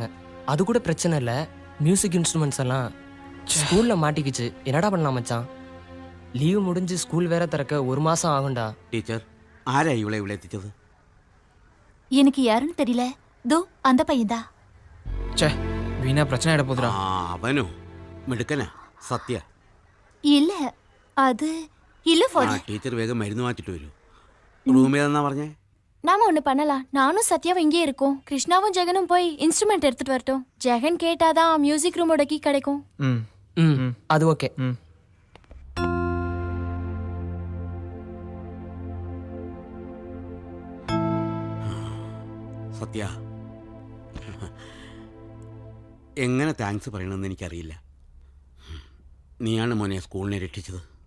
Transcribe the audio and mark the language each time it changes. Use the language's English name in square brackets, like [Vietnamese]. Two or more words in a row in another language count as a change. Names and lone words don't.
[Tamil] அது கூட பிரச்சனை இல்லை, மியூசிக் இன்ஸ்ட்ருமெண்ட்ஸ் எல்லாம் ஸ்கூல்ல மாட்டிக்கிச்சு. என்னடா பண்ணலாம் மச்சான்? லீவு முடிஞ்சு ஸ்கூல் வேற திறக்க 1 மாசம் ஆகும்டா. டீச்சர் ஆரா இவளை விளையாடிச்சது? எனக்கு யாருன்னு தெரியல. தோ அந்த பையன்தா. ச்சே வீணா பிரச்சனை ஆயிட போதுடா. [Malayalam] അവനോ മിടുക്കനാ സത്യ. [Tamil] இல்ல அது இல்ல ஃபாதர். [Malayalam] ടീച്ചർ വേഗം മരുന്ന് മാറ്റിട്ട് വരൂ. റൂമിൽ എന്നാ പറഞ്ഞേ? [Tamil] நாம ஒண்ணு பண்ணலாம். நானும் சத்யாவும் இங்கே இருக்கோம். கிருஷ்ணாவும் ஜெகனும் போய் இன்ஸ்ட்ருமெண்ட் எடுத்துட்டு வரட்டும். ஜெகன் கேட்டாதான் மியூசிக் ரூமோட கீ கிடைக்கும். அது ஓகே. [Malayalam] സത്യ എങ്ങനെ താങ്ക്സ് പറയണമെന്ന് എനിക്കറിയില്ല. നീയാണ് മോനെ സ്കൂളിനെ രക്ഷിച്ചത്.